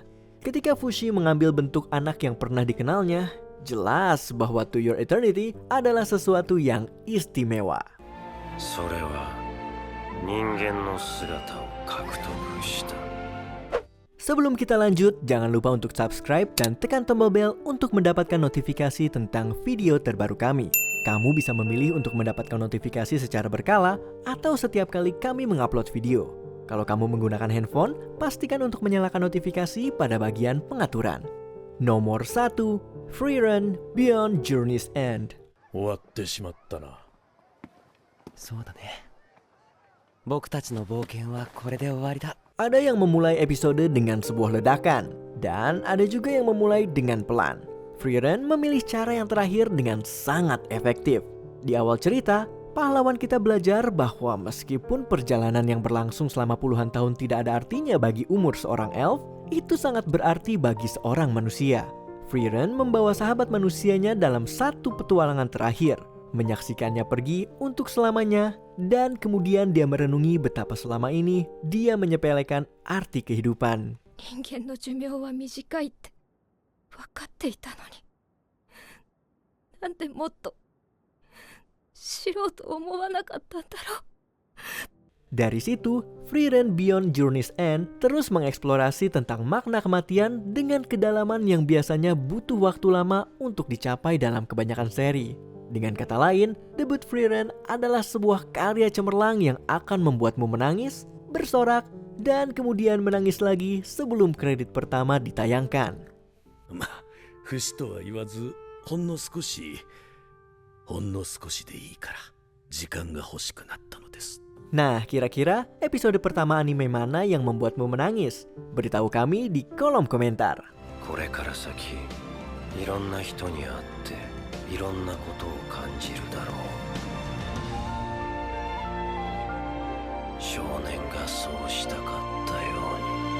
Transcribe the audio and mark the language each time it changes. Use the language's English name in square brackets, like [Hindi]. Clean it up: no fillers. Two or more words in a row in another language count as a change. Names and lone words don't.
[Indonesian] Ketika Fushi mengambil bentuk anak yang pernah dikenalnya, jelas bahwa To Your Eternity adalah sesuatu yang istimewa. [Japanese] それは人間の姿を獲得した。 [Indonesian] Sebelum kita lanjut, jangan lupa untuk subscribe dan tekan tombol bel untuk mendapatkan notifikasi tentang video terbaru kami. Kamu bisa memilih untuk mendapatkan notifikasi secara berkala atau setiap kali kami mengupload video. Kalau kamu menggunakan handphone, pastikan untuk menyalakan notifikasi pada bagian pengaturan. Nomor 1, Freerun Beyond Journey's End. [Japanese] 終わってしまったな。そうだね。僕たちの冒険はこれで終わりだ。 [Indonesian] Ada yang memulai episode dengan sebuah ledakan, dan ada juga yang memulai dengan pelan. Freerun memilih cara yang terakhir dengan sangat efektif. Di awal cerita, pahlawan kita belajar bahwa meskipun perjalanan yang berlangsung selama puluhan tahun tidak ada artinya bagi umur seorang elf, itu sangat berarti bagi seorang manusia. Freerun membawa sahabat manusianya dalam satu petualangan terakhir, menyaksikannya pergi untuk selamanya, dan kemudian dia merenungi betapa selama ini dia menyepelekan arti kehidupan. [Japanese] 人間の寿命は短いって分かっていたのになんでもっと知ろうと思わなかったんだろう [Indonesian] Dari situ, Freerun Beyond Journey's End terus mengeksplorasi tentang makna kematian dengan kedalaman yang biasanya butuh waktu lama untuk dicapai dalam kebanyakan seri. Dengan kata lain, debut Freerun adalah sebuah karya cemerlang yang akan membuatmu menangis, bersorak, dan kemudian menangis lagi sebelum kredit pertama ditayangkan. [Japanese] 不死とは言わず、ほんの少しでいいから時間が欲しくなったのです。 [Indonesian] Nah, kira-kira episode pertama anime mana yang membuatmu menangis? Beritahu kami di kolom komentar. [Japanese] これから先いろんな人に会っていろんなことを感じるだろう。少年がそうしたかったように。